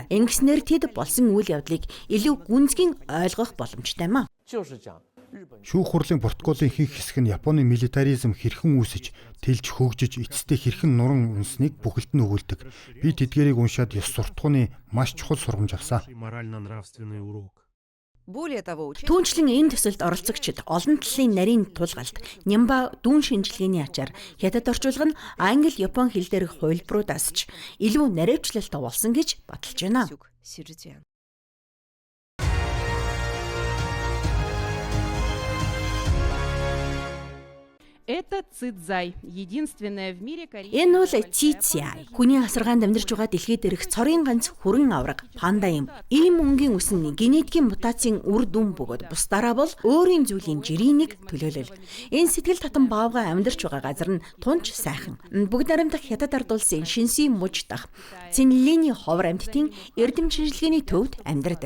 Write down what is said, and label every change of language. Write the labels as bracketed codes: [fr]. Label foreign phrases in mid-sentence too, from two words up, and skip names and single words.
[mn] Ингэснээр тэд болсон үйл явдлыг илүү гүнзгий ойлгох боломжтой юм а. Шүүх хурлын протоколын ихэнх хэсэг нь Японы милитаризм хэрхэн үүсэж, тэлж хөгжиж, эцэстээ хэрхэн нуран унсныг бүхэлд нь өгүүлдэг. Би тэдгээрийг уншаад ёс суртахууны маш чухал сургамж авсан. [ru] Морально-нравственный урок. [mn] Түүнчлэн энэ төсөлд оролцогчид олон талын нарийн тулгалт, нямба дүүн шинжилгээний ачаар хятад орчуулга нь англи, япон хэл дээрх хувилбаруудаас ч илүү наривчлалтай болсон гэж баталж байна. [ru] Это Цзай, единственная в мире [mn] Энэ бол Цзай. Хүний асаргаанд амьдарч байгаа дэлхийд дээрх цорын ганц хүрэн авраг панда юм. Ийм өнгийн үс нь генетикийн мутацийн үр дүн бөгөөд бусдаараа бол өөрийн зүйлийн жирийн нэг төлөөлөл. Энэ сэтгэл татам баавга амьдарч байгаа газар нь тунч сайхан. Бүгд наримдах хятад ард улсын Шинси муж дах Цинлиний ховор амьтдын эрдэм шинжилгээний төвд амьдардаг.